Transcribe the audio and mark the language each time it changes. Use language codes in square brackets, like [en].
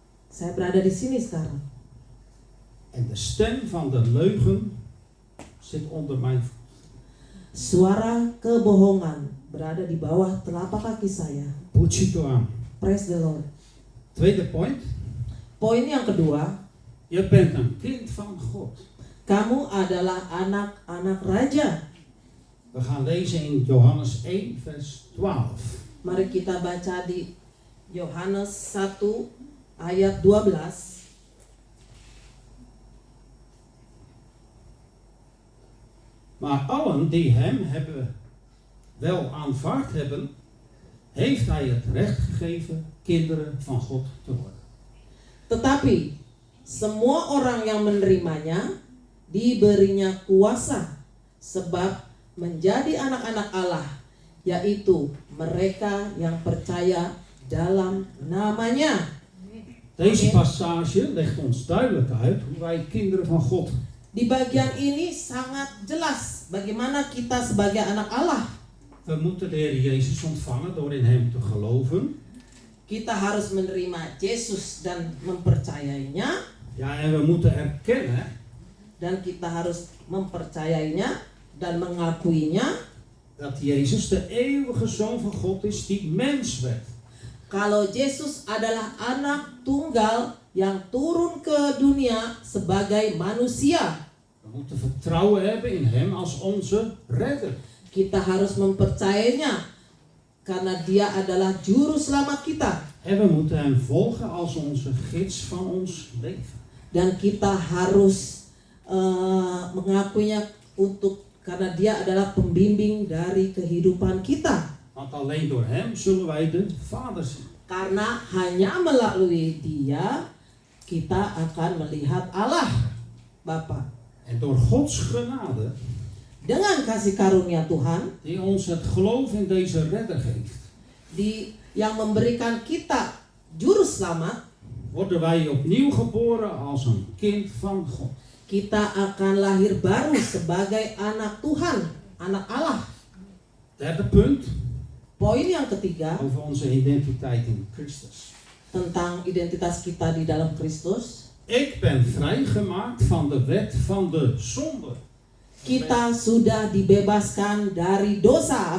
[id] saya berada di sini sekarang. [nl] En de stem van de leugen zit onder mijn voet. [id] Suara kebohongan berada di bawah telapak kaki saya. Puji Tuhan. [en] Praise the Lord. [nl] Tweede point. [id] Poin yang kedua, [nl] Je bent een kind van God. [id] kamu adalah anak-anak raja. [nl] We gaan lezen in Johannes 1 vers 12. [id] Mari kita baca di Yohanes 1 ayat 12. [nl] Maar allen die hem wel aanvaard hebben, heeft hij het recht gegeven kinderen van God te worden. [id] Tetapi semua orang yang menerimanya diberinya kuasa sebab menjadi anak-anak Allah, yaitu mereka yang percaya dalam namanya. [nl] Deze passage legt ons duidelijk uit hoe wij kinderen van God. [id] Di bagian ini sangat jelas bagaimana kita sebagai anak Allah. [nl] We moeten de Heer Jezus ontvangen door in hem te geloven. [id] Kita harus menerima Yesus dan mempercayainya, [nl] Ja, en we moeten erkennen [id] dan kita harus mempercayainya dan mengakuinya. [nl] dat Jezus de eeuwige Zoon van God is die mens werd. [id] Kalau Yesus adalah anak tunggal yang turun ke dunia sebagai manusia. [nl] We moeten vertrouwen hebben in hem als onze redder. [id] Kita harus mempercayainya karena dia adalah juru selamat kita. [nl] En we moeten hem volgen als onze gids van ons leven. [id] Dan kita harus mengakuinya karena dia adalah pembimbing dari kehidupan kita. [nl] Want alleen door hem zullen wij de Vader zien. [id] Karena hanya melalui dia kita akan melihat Allah Bapa. [nl] En door Gods genade [id] dengan kasih karunia Tuhan [nl] die ons het geloof in deze redder geeft, [id] yang memberikan kita juru selamat, [nl] worden wij opnieuw geboren als een kind van God. [id] kita akan lahir baru sebagai anak Tuhan, anak Allah. [nl] Derde punt, [id] Poin yang ketiga [nl] over onze identiteit in Christus. [id] tentang identitas kita di dalam Kristus. [nl] Ik ben vrijgemaakt van de wet van de zonde. [id] Kita sudah dibebaskan dari dosa.